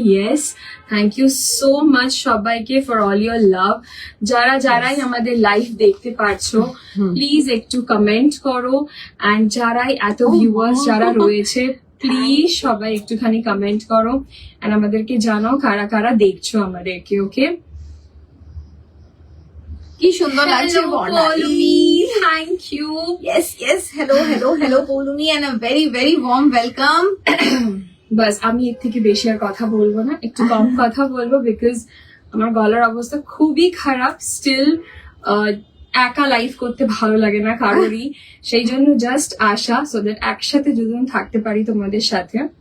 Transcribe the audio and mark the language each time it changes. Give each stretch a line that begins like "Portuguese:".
English: Yes, thank you so much
Bangla: সবাইকে
English: for all your love.
Bangla: যারাই আমাদের লাইভ দেখতে পারছো, প্লিজ একটু কমেন্ট করো, এন্ড যারাই এত ভিউয়ার্স যারা রয়েছে, প্লিজ সবাই একটুখানি কমেন্ট করো এন্ড আমাদেরকে জানাও কারা কারা দেখছো আমাদেরকে।
English: okay,
Bangla: কি সুন্দর লাগছে বর্ণালী,
English: Thank you. yes, hello Poulomi, and a very very warm welcome.
Bangla: বাস, আমি এর থেকে বেশি আর কথা বলবো না, একটু কম কথা বলবো, বিকজ আমার গলার অবস্থা খুবই খারাপ। স্টিল একা লাইভ করতে ভালো লাগে না কারোরই, সেই জন্য জাস্ট আসা, সো দ্যাট একসাথে দুজন থাকতে পারি তোমাদের সাথে।